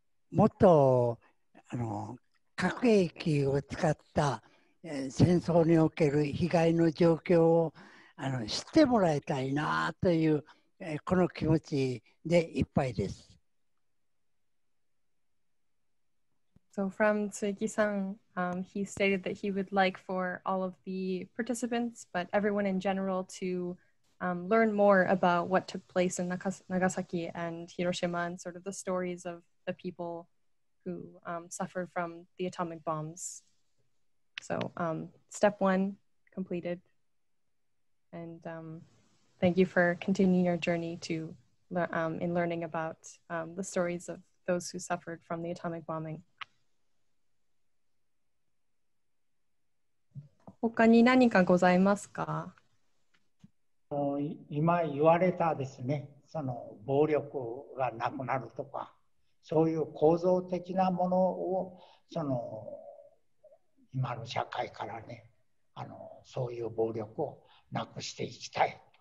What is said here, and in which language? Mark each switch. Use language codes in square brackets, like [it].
[ja] もっと核兵器を使った戦争における被害の状況を知ってもらいたいなというこの気持ちでいっぱいです。 [en] So from Tsuki-san, he stated that he would like for all of the participants, but everyone in general, to learn more about what took place in Nagasaki and Hiroshima and sort of the stories of the people who suffered from the atomic bombs. So step 1 completed. And thank you for continuing your journey to in learning about the stories of those who suffered from the atomic bombing. [ja] 他に何かございますか？今言われたですね、その暴力がなくなるとか、そういう構造的なものをその今の社会からね、そういう暴力をなくしていきたい。